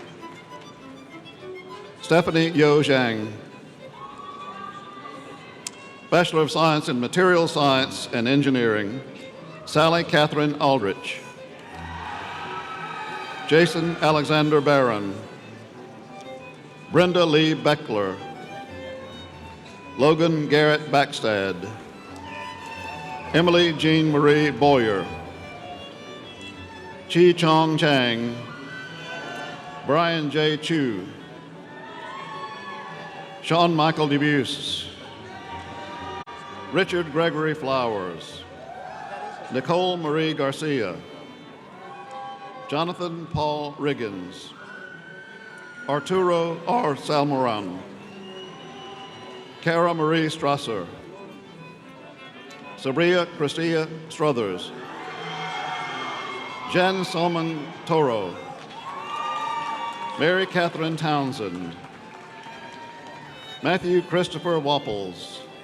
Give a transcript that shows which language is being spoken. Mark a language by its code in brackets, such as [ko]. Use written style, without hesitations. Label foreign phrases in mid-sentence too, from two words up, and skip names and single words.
[en] Stephanie Yo Zhang, Bachelor of Science in Material Science and Engineering, Sally Catherine Aldrich, Jason Alexander Barron, Brenda Lee Beckler, Logan Garrett Backstad, Emily Jean Marie Boyer, Chi Chong Chang, Brian J. Chu, Sean Michael DeBuse, Richard Gregory Flowers, Nicole Marie Garcia, Jonathan Paul Riggins, Arturo R. Salmoran, Cara Marie Strasser, Sabria Christia Struthers, Jen Solomon Toro, Mary Catherine Townsend, Matthew Christopher Wapples,